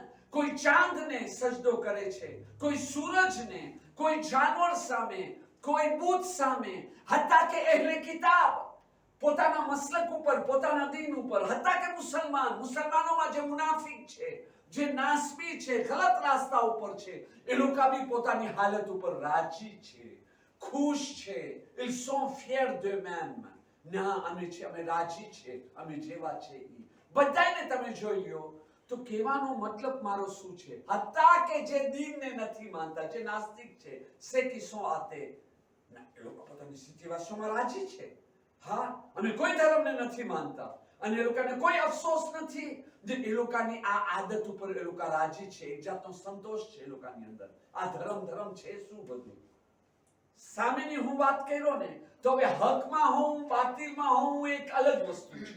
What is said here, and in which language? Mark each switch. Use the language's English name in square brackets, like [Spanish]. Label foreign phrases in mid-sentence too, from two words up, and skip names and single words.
[Gujarati] કોઈ ચાંદને સજદો કરે છે, કોઈ સૂરજને, કોઈ જાનવર સામે, કોઈ બુત સામે, હત્તા કે અહેલે કિતાબ પોતાના મસલક ઉપર, પોતાના દીન ઉપર, હત્તા કે મુસલમાનોમાં જે મુનાફિક છે, જે નાસબી છે, ગલત રાસ્તા ઉપર છે, એ લોકો બી પોતાની હાલત ઉપર રાજી છે, ખુશ છે. [French] ils sont fiers d'eux-mêmes. [Gujarati] ના, અમે રાજી છે, અમે જેવા છે ઈ. બધાને તમે જોઈ લ્યો તો કહેવાનો મતલબ મારો શું છે? હત્તા કે જે દીનને નથી માનતા, જે નાસ્તિક છે, સે [French] qui sont athées, [Gujarati] ના, એ લોકો પોતાની સ્થિતિવાસીઓમાં રાજી છે. હા, અમે કોઈ ધર્મને નથી માનતા અને એ લોકોને કોઈ અફસોસ નથી જે એ લોકોની આ આદત ઉપર એ લોકો રાજી છે, એક જાતનો સંતોષ છે એ લોકોની અંદર. આ ધર્મ છે શું બધું? સામેની હું વાત કર્યો ને તો હવે હકમાં હોઉં બાતિલમાં હોઉં એક અલગ વસ્તુ છે.